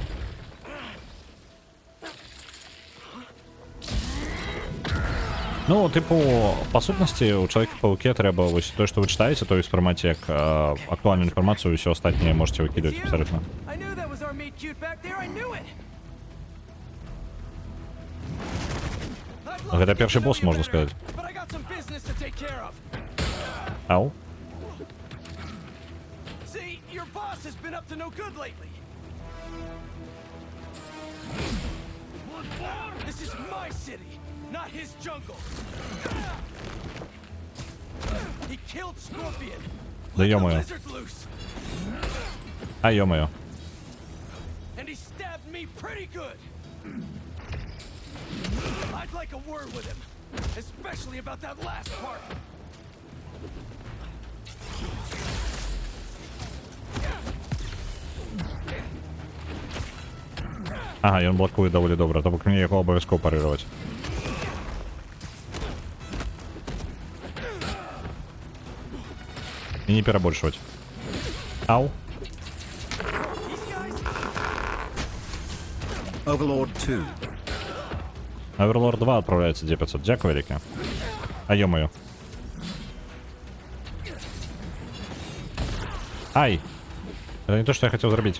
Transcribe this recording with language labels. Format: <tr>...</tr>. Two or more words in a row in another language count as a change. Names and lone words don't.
<be>Ну, типу, па сутнасці у Чалавека-паўке трэба вось тое, што вы чытаеце, то ўспрымаць як актуальную інфармацыю, ўсё астатняе можете выкідаць абсалютна. Гэта першы босс, можна сказаць. Ау.</be> <en>Not his jungle. He killed Scorpion.</en> <ru>Да ё-моё. А ё-моё.</ru> <en>And he stabbed me pretty good. I'd like a word with him, especially about that last part.</en> <be>Ага, ён блокуе даволі добра, то бок мне яго абавязкова парыраваць. І не перабольшваць. Ау.</be> <en>Overlord 2.</en> <ru>Overlord 2 отправляется D500.</ru> <uk>Дякую велике.</uk> <ru>А ё-моё. Ай! Это не то, что я хотел зарубить.</ru>